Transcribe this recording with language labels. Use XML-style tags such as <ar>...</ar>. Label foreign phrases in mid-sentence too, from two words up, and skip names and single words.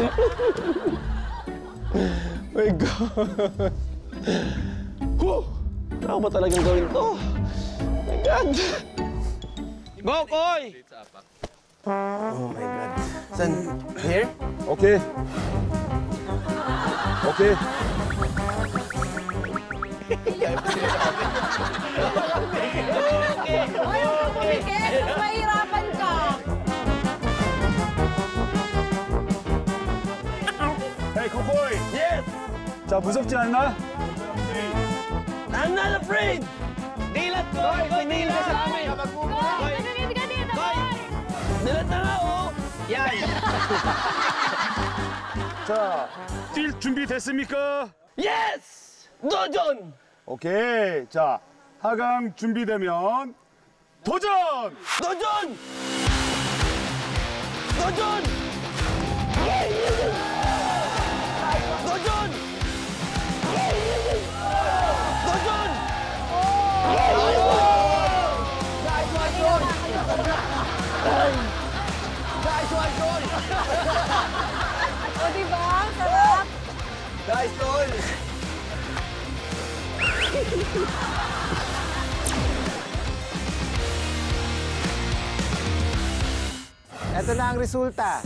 <en>my God.</en> <tl>Ako ba talagang gawin to?</tl> <en>Oh my God! Go, Koy! Oh my God. San? Here?</en> <ko>오케이. 오케이.</ko> <tl>Ayaw ka pumikit. Mahirapan ka.</tl> <en>Hey, 코코이. Yes!</en> <ko>자, 무섭지 않나?</ko> <en>I'm not afraid!</en> <tl>Dilat ko! Koy, dilat! Koy, dilat na nga, oh! Yan!</tl> <ko>자, 뛸 준비 됐습니까? Yes! 도전! 오케이. 자, 하강 준비되면 도전! 도전! 도전! 도전! 도전!</ko> <tl>O, diba? Sarap. Guys, tol! Ito na ang resulta.</tl>